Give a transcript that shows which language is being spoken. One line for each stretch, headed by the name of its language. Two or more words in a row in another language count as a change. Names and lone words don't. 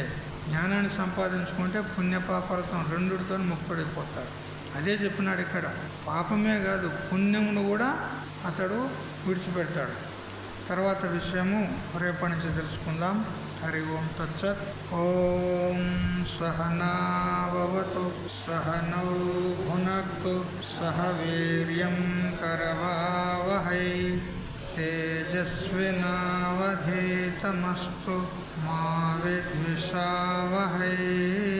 Telugu: జ్ఞానాన్ని సంపాదించుకుంటే పుణ్యపాపాలతో రెండుతో ముక్తుడైపోతాడు. అదే చెప్పినాడు ఇక్కడ. పాపమే కాదు, పుణ్యమును కూడా అతడు విడిచిపెడతాడు. తర్వాత విషయము రేపటి నుంచి తెలుసుకుందాం.
Sanskrit: హరి ఓం తత్సత్. ఓం సహనా भवतु सह नौ भुनक्तु सह वीर्यं करवावहै तेजस्विनावधीतमस्तु मा विद्विषावहै।